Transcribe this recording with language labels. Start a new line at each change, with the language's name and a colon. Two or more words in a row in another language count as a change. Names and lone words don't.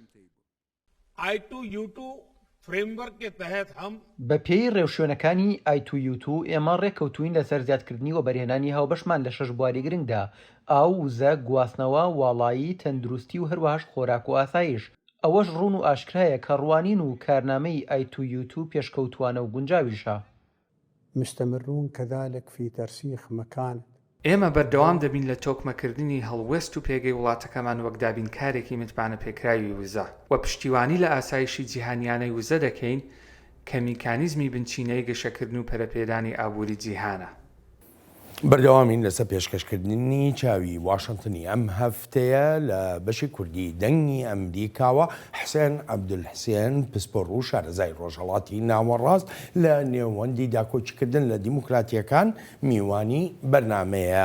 Central Kurdish: بە پێی ڕێوشوێنەکانی I2U2 ئێمە ڕێکەوتوین لەسەر زیادکردنی و بەرهێنانی هاوبەشمان لە 6 بواری گرنگدا: ئاو، وزە، گواستنەوە، واڵایی، تەندروستی و هەروەهاش خۆراک و ئاسایش. ئەوەش ڕوون و ئاشکرایە کە ڕوانین و کارنامەی I2U2 پێشکەوتوانە و گونجاویشە.
Arabic: مستمرون كذلك في ترسيخ مكانة
Central Kurdish: ئێمە بەردەوام دەبین لە تۆکمەکردنی هەڵوێست و پێگەی وڵاتەکەمان وەک دابینکارێکی متمانە پێکراوی وزە و پشتیوانی لە ئاسایشی جیهانیانەی وزە دەکەین کە میکانیزمی بنچینەی گەشەکردن و پەرەپێدانی ئابووری جیهانە. بەردەوامین لەسەر پێشکەشکردنی چاوی واشنگتنی ئەم هەفتەیە لە بەشی کوردی دەنگی ئەمریکاوە حسێن عەبدولحسێن پسپۆڕ و شارەزای ڕۆژهەڵاتی ناوەڕاست لە نێوەندی داکۆچیکردن لە دیموکراتیەکان میوانی بەرنامەیە.